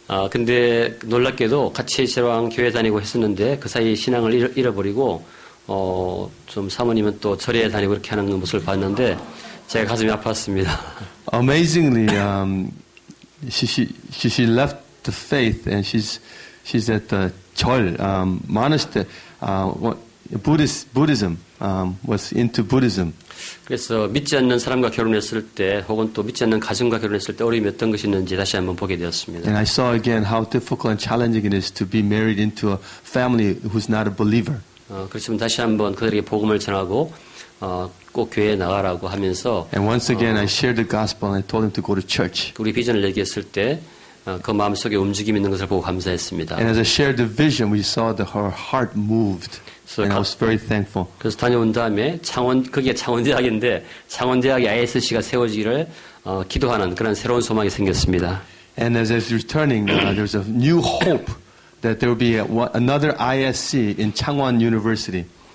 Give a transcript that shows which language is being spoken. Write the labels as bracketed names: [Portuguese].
[Korean] 근데 놀랍게도 같이 저랑 교회 다니고 했었는데 그 사이 신앙을 잃어버리고 좀 사모님은 또 절에 다니고 그렇게 하는 모습을 봤는데 제가 가슴이 아팠습니다. [English] Amazingly, she left the faith and she's at the 절 monastery. Buddhism was into Buddhism. [Korean] 그래서 믿지 않는 사람과 결혼했을 때 혹은 또 믿지 않는 가정과 결혼했을 때 어려움이 어떤 것이 있는지 다시 한번 보게 되었습니다. [English] And I saw again how difficult and challenging it is to be married into a family who's not a believer. [Korean] 그렇지만 다시 한번 그들에게 복음을 전하고 꼭 교회에 나가라고 하면서 [English] And once again I shared the gospel and I told him to go to church. [Korean] 우리 비전을 얘기했을 때 그 마음속에 움직임이 있는 것을 보고 감사했습니다. [English] And as I shared the vision, we saw that her heart moved. And I was very thankful. [Korean] 그래서 다녀온 다음에 그게 창원대학인데 창원대학의 ISC가 세워지기를 기도하는 그런 새로운 소망이 생겼습니다. [English] And as I was returning, there's a new hope that there will be another ISC in Changwon University.